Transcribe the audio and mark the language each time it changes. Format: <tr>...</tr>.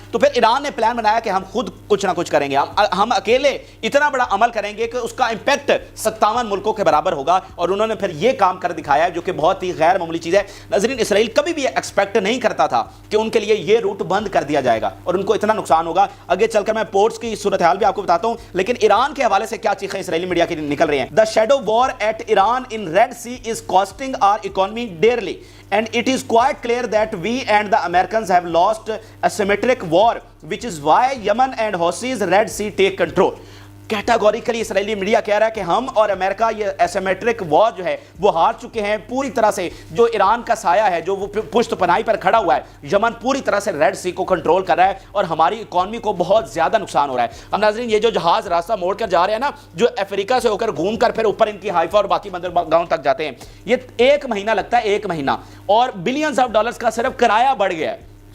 <ur>تو پھر ایران نے پلان بنایا کہ ہم خود کچھ نہ کچھ کریں گے, ہم اکیلے اتنا بڑا عمل کریں گے کہ اس کا امپیکٹ 57 ملکوں کے برابر ہوگا, اور انہوں نے پھر یہ کام کر دکھایا جو کہ بہت ہی غیر معمولی چیز ہے. ناظرین, اسرائیل کبھی بھی ایکسپیکٹ نہیں کرتا تھا کہ ان کے لیے یہ روٹ بند کر دیا جائے گا اور ان کو اتنا نقصان ہوگا. آگے چل کر میں پورٹس کی صورتحال بھی آپ کو بتاتا ہوں, لیکن ایران کے حوالے سے کیا چیخیں اسرائیلی میڈیا کی نکل رہی ہیں.</ur> <en>The shadow war at Iran in Red Sea is costing our economy dearly, and it is quite clear that we and the Americans have lost a symmetric war, which is why Yemen and Houthis Red Sea take control.</en> <ur>Categorically Israeli media کہہ رہا ہے کہ ہم اور امریکہ یہ asymmetric وار جو ہے وہ ہار چکے ہیں پوری طرح سے. جو ایران کا سایہ ہے, جو وہ پشت پناہی پر کھڑا ہوا ہے, یمن پوری طرح سے ریڈ سی کو کنٹرول کر رہا ہے اور ہماری اکانومی کو بہت زیادہ نقصان ہو رہا ہے. اب ناظرین, یہ جو جہاز راستہ موڑ کر جا رہے ہیں نا, جو افریقہ سے ہو کر گھوم کر پھر اوپر ان کی حائفہ اور باقی بندرگاہوں تک جاتے ہیں, یہ 1 مہینہ لگتا ہے, 1 مہینہ, اور بلینز آف ڈالرز کا صرف کرایہ بڑھ گیا ہے.</ur>